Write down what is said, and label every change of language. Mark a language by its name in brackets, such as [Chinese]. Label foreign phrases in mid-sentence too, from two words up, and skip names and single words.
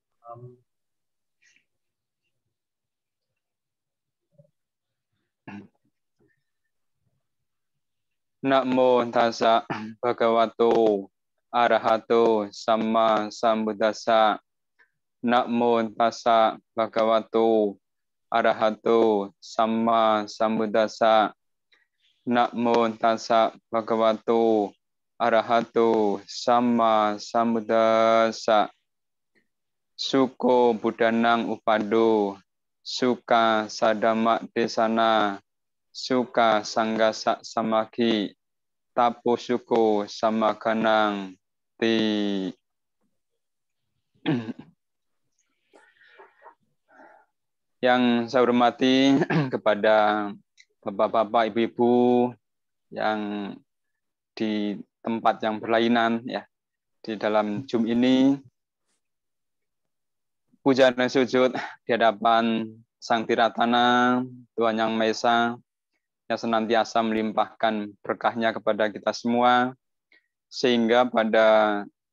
[Pali] Namo tassa bhagavato arahato samma sambuddhassa. Namo tassa bhagavato arahato samma sambuddhassa. Namo tassa bhagavato arahato samma sambuddhassa. Suko buddhanang upado, suka sadama desana, suka sanggasa samaki, tapo suko samakanang ti. [Indonesian] Yang saya hormati kepada bapak-bapak, ibu-ibu yang di tempat yang berlainan ya di dalam Zoom ini, puja dan sujud di hadapan Sang Tiratana, Tuhan Yang Maha Esa, yang senantiasa melimpahkan berkahnya kepada kita semua, sehingga pada